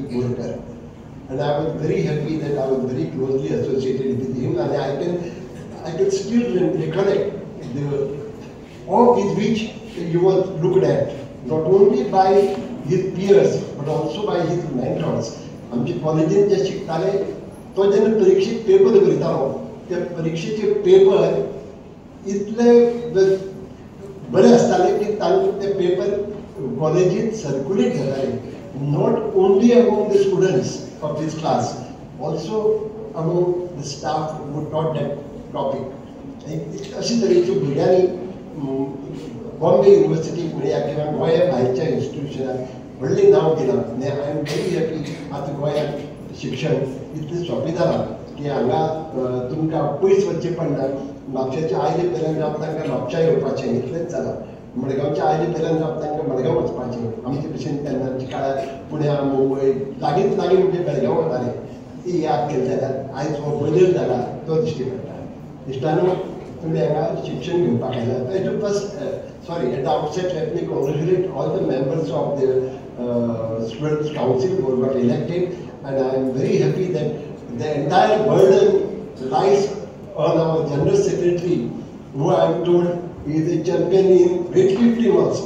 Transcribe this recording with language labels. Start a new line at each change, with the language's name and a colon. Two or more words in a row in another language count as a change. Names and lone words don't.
English: Borkar. And I was very happy that I was very closely associated with him, and I can still recollect the awe with which he was looked at, not only by his peers, but also by his mentors.
Konkani: आमचे कॉलेजीन जे शिकताले तो जेन्ना परीक्षेक पेपर बरयतालो, त्या परीक्षेचे पेपर इतले बरे आसताले की तांकां ते पेपर कॉलेजीत सर्क्युलेट जाताले,
English: not only among the students of this class, also among the staff who taught that topic.
Konkani: अशे तरेच्यो भुरग्यांनी बॉम्बे युनिवर्सिटीक म्हणया किंवा गोंया भायरच्या इन्स्टिट्यूशनाक व्हडलें नांव दिलां. आनी
English: I am very happy
Konkani: आतां गोंयांत शिक्षण इतलें सोंपें जालां की हांगा तुमकां पयस वचचें पडना. म्हापशेच्या आयले पेरन जावं तांकां म्हापशा येवपाचें इतलेंच जालां. मडगांवच्या आयले पेरन जावं तांकां मडगांव वचपाचें. आमचे भशेन तेन्नाच्या काळार पुण्या मुंबय लागींच लागीं म्हणजे बेळगांव वताले. ती याद केली जाल्यार आयज हो बदल जाला तो दिश्टी पडटा. इश्टानो, तुमी हांगा शिक्षण घेवपाक आयल्यात.
English: at the first, sorry, at the outset, let me congratulate all the members of the Students' Council who got elected, and I am very happy that the entire burden lies on our General Secretary, who I am told is a champion in weightlifting also.